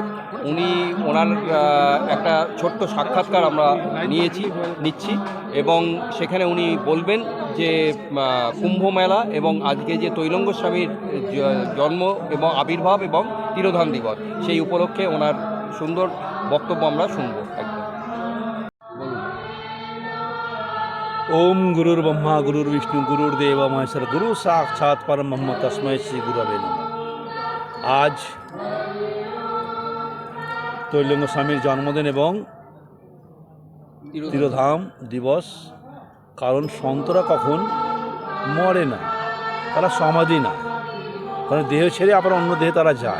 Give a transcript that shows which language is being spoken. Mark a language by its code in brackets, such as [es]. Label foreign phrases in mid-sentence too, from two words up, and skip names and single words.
[bn] ওনার একটা ছোট্ট সাক্ষাৎকার আমরা নিচ্ছি এবং সেখানে উনি বলবেন যে কুম্ভ মেলা এবং আজকে যে তৈলঙ্গ স্বামীর জন্ম এবং আবির্ভাব এবং তিরোধান দিবস, সেই উপলক্ষে ওনার সুন্দর বক্তব্য আমরা শুনব। একদম [sa] ओम गुरुर् ब्रह्मा गुरुर्विष्णु गुरुर्देव महेश्वर गुरु साक्षात परम ब्रह्म तस्मै श्री गुरवे नमः। [bn] आज তৈলঙ্গ স্বামীর জন্মদিন এবং তিরোধাম দিবস। কারণ সন্তরা কখন মরে না, তারা সমাধি না, কারণ দেহ ছেড়ে আবার অন্য দেহে তারা যায়।